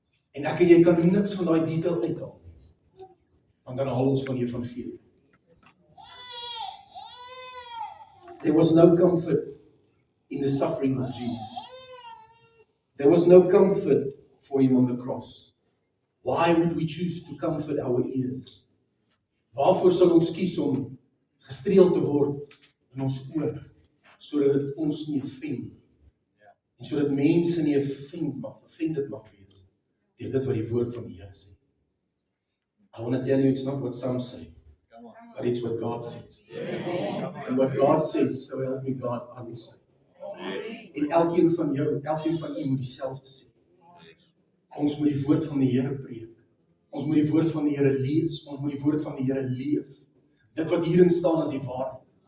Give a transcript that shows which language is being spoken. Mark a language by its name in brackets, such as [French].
[Afrikaans] En ek en jy kan niks van daai detail uithaal. Want dan haal ons van die evangelie. [English] There was no comfort in the suffering of Jesus. There was no comfort for Him on the cross. Why would we choose to comfort our ears? [Afrikaans] Waarvoor sal ons kies om gestreel te word in ons oor, sodat dit ons nie offend, en sodat mense nie offended mag wees, deur dit wat die woord van die Here sê. [English] I want to tell you, it's not what some say, but it's what God says. And what God says, so help me God, I will say. [Afrikaans] En elkeen van jou, elkeen van u moet dieselfde sê. Ons moet die woord van die Here preek. Ons moet die woord van die Here lees. Ons moet die woord van die Here leef. Dit wat hierin staan is die waarheid.